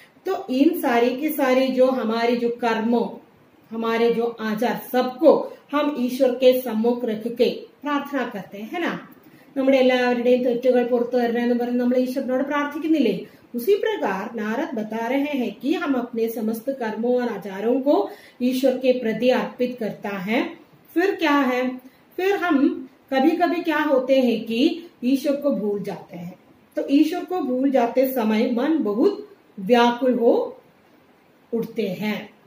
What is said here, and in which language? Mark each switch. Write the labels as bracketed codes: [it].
[hi] तो इन सारी की सारी जो हमारे जो कर्मों, हमारे जो आचार, सबको हम ईश्वर के सम्मुख रख के प्रार्थना करते हैं, है ना। [ml] നമ്മുടെ എല്ലാവരുടെയും തെറ്റുകൾ പുറത്തു തരണമെന്ന് പറഞ്ഞ് നമ്മൾ ഈശ്വരനോട് പ്രാർത്ഥിക്കുന്നില്ലേ। [hi] उसी प्रकार नारद बता रहे हैं कि हम अपने समस्त कर्मों और आचारों को ईश्वर के प्रति अर्पित करता है। फिर क्या है, फिर हम कभी कभी क्या होते हैं कि ईश्वर को भूल जाते हैं। तो ईश्वर को भूल जाते समय मन बहुत व्याकुल हो उठते हैं।